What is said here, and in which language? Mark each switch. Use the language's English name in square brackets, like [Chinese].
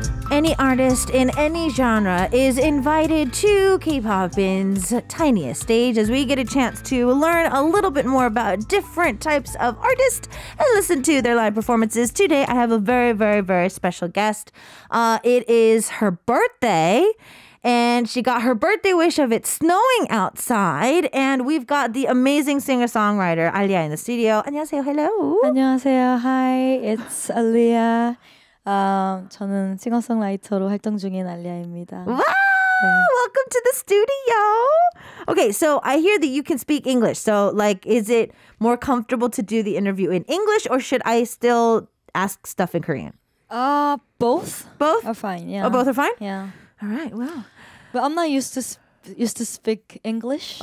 [English] Any artist in any genre is invited to K-Poppin's Tiniest Stage as we get a chance to learn a little bit more about different types of artists and listen to their live performances. Today, I have a very, very, very special guest. It is her birthday. And she got her birthday wish of it snowing outside. And we've got the amazing singer-songwriter Aalia in the studio. [Korean] 안녕하세요. [English] Hello. [Korean] 안녕하세요. [English] Hi, it's Aalia. [Korean] 저는 싱어송라이터로 활동 중인 알리아입니다. [English] Wow! Welcome to the studio. Okay, so I hear that you can speak English. So, is it more comfortable to do the interview in English, or should I still ask stuff in Korean? Both. Both are fine. Yeah. Oh, both are fine. Yeah. All right. Wow. But I'm not used to speak English.